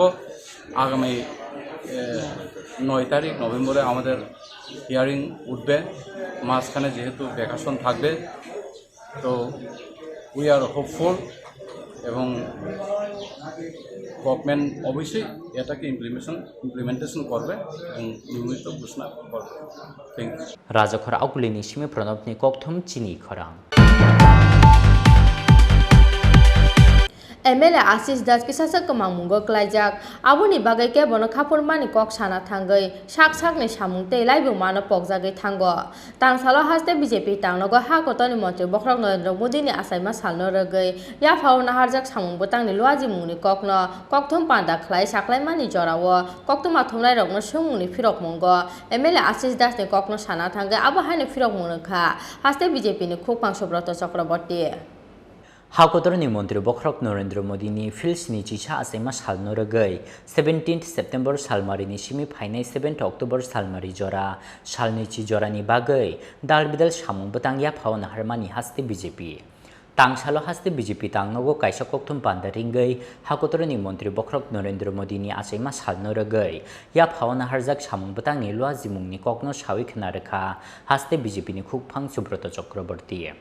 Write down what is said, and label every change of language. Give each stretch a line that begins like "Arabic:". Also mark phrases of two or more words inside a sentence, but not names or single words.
Bangla: আগামী 9 তারিখ নভেম্বরে আমাদের হিয়ারিং উঠবে, মাঝখানে যেহেতু ভ্যাকেশন থাকবে, তো
English: we are hopeful
Bangla: এবং গভর্নমেন্ট অবশ্যই এটাকে ইমপ্লিমেন্টেশন করবে এবং নিয়মিত ঘোষণা করবে।
English: thank you.
Kok Borok: রাজখর আকুলিনি সিমি প্রণবনি ককথম চিনি খরাং। MLA Asis Das kisasa kemang munggo klaijak aboni bagai ke bono khapur mani kok sana thangai sak ni samung tei laibu mano pokjagai thango tangsalo haste BJP tangnogo ha kotoni mantri Bokhrok Narendra Modi ni asaima salno rogai ya phawna harjak samung botangni luaji mungni kokno kokthom panda khlai saklai mani jorawo koktoma thomlai rokno sumungni phirok mungo MLA Asis Das ni kokno sana thangai abo haini phirok mungkha haste BJP ni khukpang Subrata Chakraborty हाकोतरनि मन्त्री बख्रक नरेन्द्र मोदीनि फिल्सनि चिसा आसाइमा सालनो रगै 17 सेप्टेम्बर सालमारिनि सिमी फाइनाय 7 अक्टोबर सालमारि जरा सालनि ची जरानि बागै दालबिदाल सामुं बतांगिया फावन हारमानि हास्ते बीजेपी तांसालो हास्ते बीजेपी तांगनगो काइसा कोक्थुम पान्दा रिंगै हाकोतरनि मन्त्री बख्रक नरेन्द्र मोदीनि आसाइमा सालनो रगै या फावन हारजाक सामुं बतांनि लुआ जिमुंनि कक्नो सावि खना रेखा हास्ते बीजेपीनि खुगफां सुब्रत चक्रवर्ती